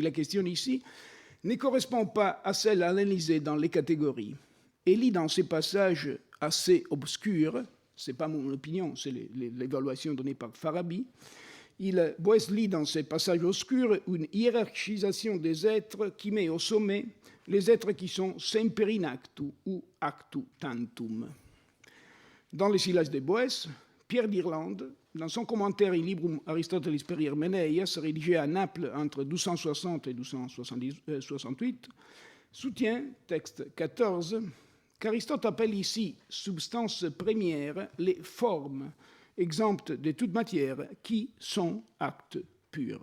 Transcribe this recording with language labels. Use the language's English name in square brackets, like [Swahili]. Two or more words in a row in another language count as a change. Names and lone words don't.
[French] est question ici ne correspondent pas à celles analysées dans les catégories et lit dans ces passages assez obscurs, ce n'est pas mon opinion, c'est l'évaluation donnée par Farabi, Boès lit dans ces passages obscurs une hiérarchisation des êtres qui met au sommet les êtres qui sont [Latin] semper in actu [French] ou [Latin] actu tantum. [French] Dans les Sillages de Boès, Pierre d'Irlande, dans son commentaire In Librum Aristotelis per Hymeneias, rédigé à Naples entre 1260 et 1268, soutient, texte 14, qu'Aristote appelle ici substances premières les formes exemptes de toute matière qui sont actes purs.